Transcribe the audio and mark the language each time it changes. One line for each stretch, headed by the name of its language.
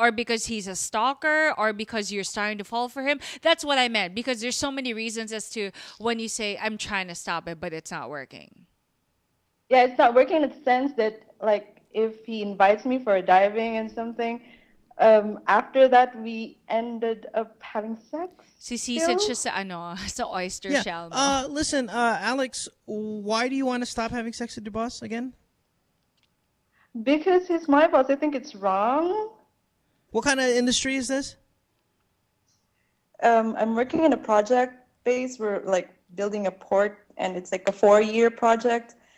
English: or because he's a stalker, or because you're starting to fall for him. That's what I meant. Because there's so many reasons as to when you say I'm trying to stop it, but it's not working. Yeah, it's not working in the sense that, like, if he invites me for a diving and something, after that we ended up having sex.
Filipino: Sisisid siya sa oyster shell mo.
English: Listen, Alex, why do you want to stop having sex with your boss again? Because he's my boss. I think it's wrong. What kind of industry is this? I'm working in a project base. We're like building a port, and it's like a 4-year project.